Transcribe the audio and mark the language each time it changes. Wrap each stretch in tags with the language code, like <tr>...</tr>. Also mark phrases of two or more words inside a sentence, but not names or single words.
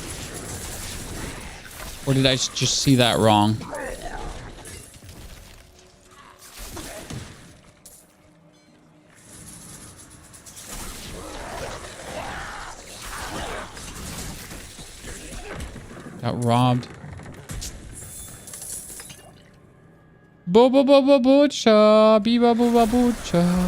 <en>Or did I just see that wrong? Got robbed. Bo-bo-bo-bo-butcha. Be-ba-bo-ba-butcha.</en>